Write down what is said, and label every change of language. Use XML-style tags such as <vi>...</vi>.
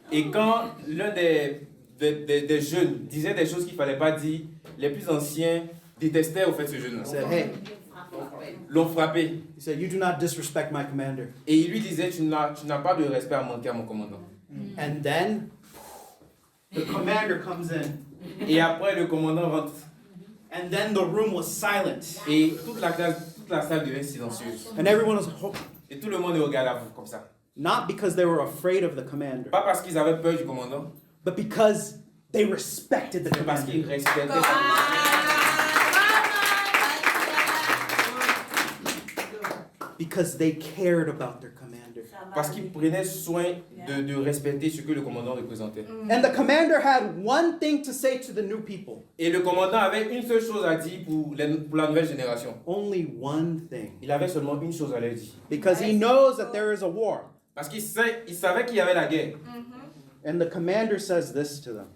<fr>Et quand l'un des jeunes disait des choses qu'il ne fallait pas dire, les plus anciens détestaient au fait ce jeune-là.</fr> <en>He said, hey,</en> <fr>L'ont frappé.</fr> <en>he said, you do not disrespect my commander.</en> <fr>Et il lui disait, tu n'as pas de respect à manquer à mon commandant.</fr> <en>And then the commander comes in.</en> <fr>Et après, le commandant rentre.</fr> <en>And then the room was silent.</en> <fr>Et toute la salle devient silencieuse.</fr> <en>And everyone was,</en> <fr>Et tout le monde regarde à vous comme ça.</fr> <en>not because they were afraid of the commander,</en> <fr>Pas parce qu'ils avaient peur du commandant,</fr> <en>but because they respected the</en> <fr>mais parce qu'ils</fr> <en>commander.</en> <fr>respectaient sa</fr> <en>Because they cared about their commander.</en> <fr>parce qu'ils prenaient soin de respecter ce que le commandant représentait.</fr> <en>And the commander had one thing to say to the new people.</en> <fr>Et le commandant avait une seule chose à dire pour la nouvelle génération.</fr> <en>Only one thing.</en> <fr>Il avait seulement une chose à leur dire.</fr> <en>Because he knows that there is a war.</en> <fr>Parce qu'il savait qu'il y avait la guerre.</fr> <en>And the commander says this to them.</en>